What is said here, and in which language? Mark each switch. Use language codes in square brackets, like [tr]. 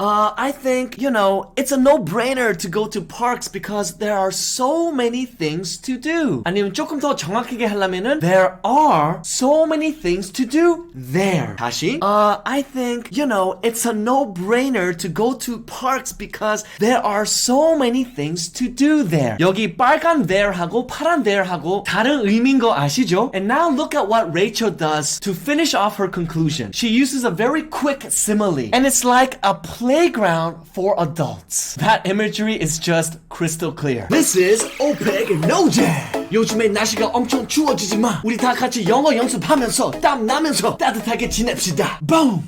[en] I think, it's a no-brainer to go to parks because there are so many things to do. [ko] 아니면 조금 더 정확하게 하려면은 [en] there are so many things to do there. [ko] 다시. [en] I think, it's a no-brainer to go to parks because there are so many things to do there. [ko] 여기 빨간 there하고 파란 there하고 다른 의미인 거 아시죠? [en] And now look at what Rachel does to finish off her conclusion. She uses a very quick simile, and it's like a playground for adults. That imagery is just crystal clear. This is 오픽노잼. [ko] 요즘에 날씨가 엄청 추워지지만 우리 다 같이 영어 연습하면서 땀 나면서 따뜻하게 지냅시다. Boom!